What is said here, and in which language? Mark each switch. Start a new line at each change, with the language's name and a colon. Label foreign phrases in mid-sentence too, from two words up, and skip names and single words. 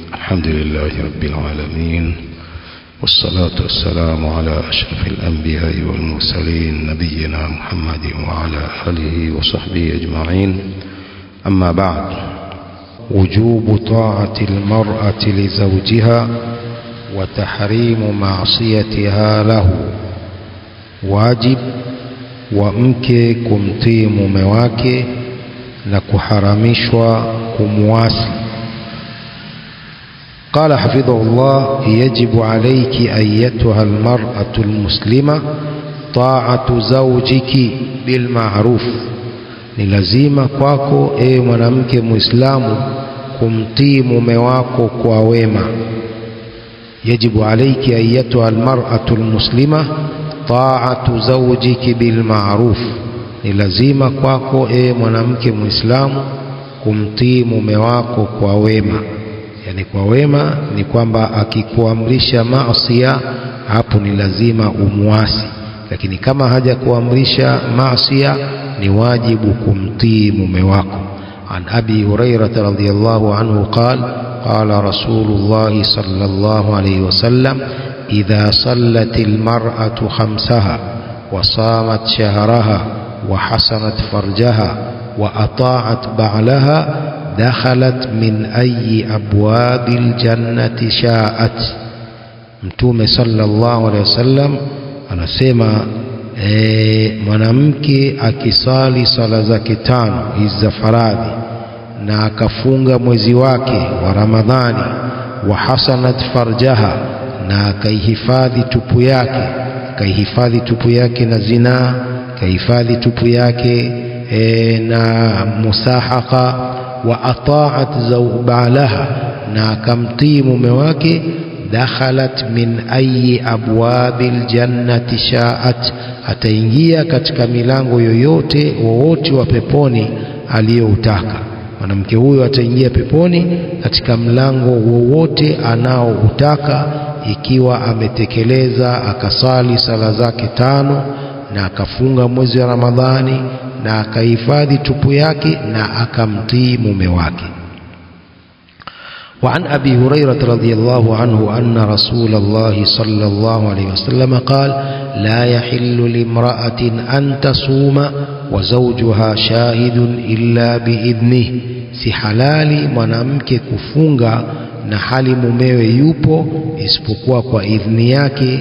Arabic: الحمد لله رب العالمين، والصلاة والسلام على أشرف الأنبياء والمرسلين نبينا محمد وعلى آله وصحبه أجمعين. أما بعد، وجوب طاعة المرأة لزوجها وتحريم معصيتها له.
Swahili: واجب ومke kumtii mume wake na kuharamishwa kumwasi.
Arabic: قال حفظه الله: يجب عليك أيتها المرأة المسلمة طاعة زوجك بالمعروف.
Swahili: ni lazima kwako ewe mwanamke muislamu kumtii mume wako kwa wema.
Arabic: يجب عليك أيتها المرأة المسلمة طاعة زوجك بالمعروف.
Swahili: ni lazima kwako ewe mwanamke muislamu kumtii mume wako kwa wema. Yani kwa wema ni kwamba akikuamrisha maasiya, hapo ni lazima umuasi, lakini kama haja kuamrisha maasiya ni wajibu kumtii mume wako.
Arabic: عن أبي هريرة رضي الله عنه قال رسول الله صلى الله عليه وسلم إذا صلت المرأة خمسها وصامت شهرها وحصنت فرجها وأطاعت بعلها دخلت من أي أبواب الجنة شاءت.
Swahili: Mtume
Arabic: صلى الله عليه وسلم
Swahili: anasema mwanamke akisali sala zake tano hizi za faradhi na akafunga mwezi wake wa Ramadhani,
Arabic: وحصنت فرجها,
Swahili: na akaihifadhi tupu yake na zinaa, kahifadhi tupu yake na musahaka,
Arabic: وأطاعت بعلها,
Swahili: na akamtii mume wake,
Arabic: دخلت من أي أبواب الجنة شاءت,
Swahili: ataingia katika milango yoyote wowote wa peponi aliyoutaka. Mwanamke huyo ataingia peponi katika mlango wowote anaoutaka, ikiwa ametekeleza akasali sala zake tano na akafunga mwezi wa Ramadhani na akahifadhi tupu yake na akamtii mume wake.
Arabic: وعن أبي هريرة رضي الله عنه أن رسول الله صلى الله عليه وسلم قال: لا يحل لامرأة أن تصوم وزوجها شاهد إلا بإذنه.
Swahili: si halali mwanamke kufunga na hali mumewe yupo isipokuwa kwa idhni yake.